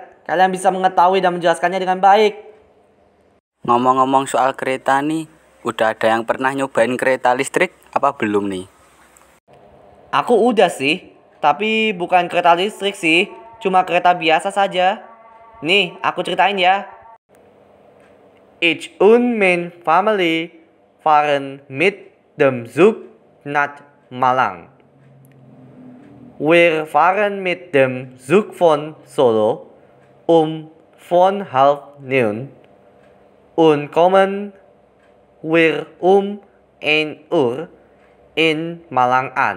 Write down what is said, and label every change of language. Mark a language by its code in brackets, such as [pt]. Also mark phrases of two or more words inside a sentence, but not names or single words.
[id] Kalian bisa mengetahui dan menjelaskannya dengan baik. Ngomong-ngomong soal kereta nih, udah ada yang pernah nyobain kereta listrik apa belum nih? Aku udah sih, tapi bukan kereta listrik sih, cuma kereta biasa saja. Nih, aku ceritain ya. [de] Ich und mein Family fahren mit dem Zug nach Malang. Wir fahren mit dem Zug von Solo von 8:30 und kommen wir 1 Uhr in Malang an.